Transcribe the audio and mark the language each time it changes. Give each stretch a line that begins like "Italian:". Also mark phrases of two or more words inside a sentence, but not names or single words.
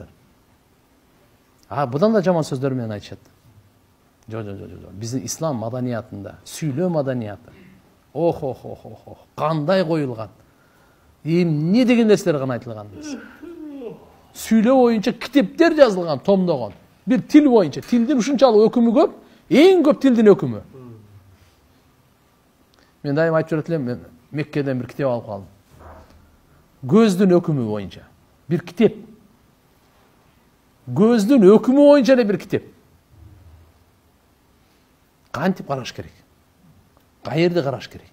Kyrgyz: Будан да жаман сөздөр менен айтышат. Жок. Биздин ислам маданиятында, сүйлөө маданияты. Кандай коюлган. Эмне деген нерселер гана айтылган. Сүйлөө боюнча китептер жазылган, томдогон. Бир тил боюнча, тилдин ушунчалыk өкүмү көп, эң көп тилдин өкүмү. Мен дайым айтып жүрөт элем, мен Меккеден бир китеп алып калдым. Көздүн өкүмү боюнча бир китеп. Көздүн өкүмү боюнча эле бир китеп. Кантип караш керек? Каерде караш керек?